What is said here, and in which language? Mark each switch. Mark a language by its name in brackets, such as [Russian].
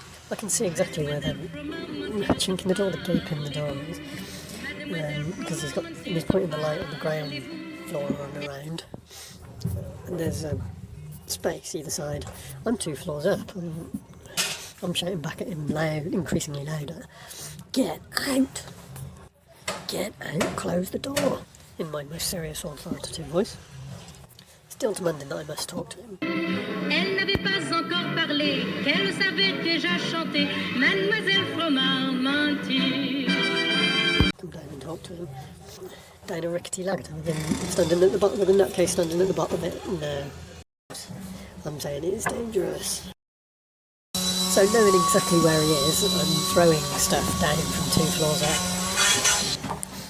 [English] I can see exactly where the chink in the door, the gape in the door is, because he's pointing the light on the ground floor and around, and there's a space either side. I'm 2 floors up, and I'm shouting back at him loud, increasingly louder. Get out! Get out, close the door, in my most serious authoritative voice. Still demanding that I must talk to him. [French] Elle n'avait pas encore parlé, qu'elle savait déjà chanter. Mademoiselle Froment, mentir. [English] Come down and talk to him. Down a rickety ladder, standing at the bottom of the nutcase, standing at the bottom of it. No. I'm saying it is dangerous. So knowing exactly where he is, I'm throwing stuff down from 2 floors up.